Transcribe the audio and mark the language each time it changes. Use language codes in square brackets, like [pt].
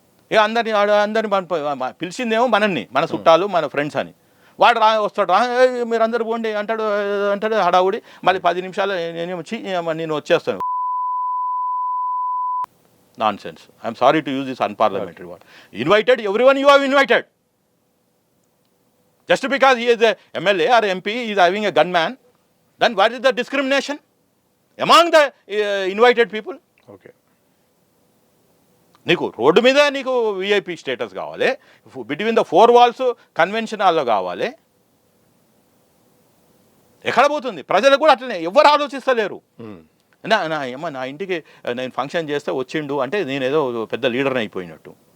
[te] ఇక అందరిని పిలిచిందేమో మనల్ని, మన చుట్టాలు, మన ఫ్రెండ్స్ అని. వాడు వస్తాడు మీరు అందరు పోండి అంటాడు అంటాడు హడావుడి. మళ్ళీ 10 నిమిషాలు నేను వచ్చేస్తాను. [en] Nonsense. I'm sorry to use this unparliamentary word. Invited everyone you have invited. Just because he is a MLA or MP, he is having a gunman, then what is the discrimination among the invited people? Okay. [te] నీకు road మీద నీకు VIP status కావాలి, [en] between the 4 walls [te] convention హాల్లో కావాలి. ఎక్కడ పోతుంది? ప్రజలకు కూడా అట్లనే ఎవరు ఆలోచిస్తలేరు. నా ఇంటికి నేను ఫంక్షన్ చేస్తే వచ్చిండు అంటే నేను ఏదో పెద్ద లీడర్ని అయిపోయినట్టు.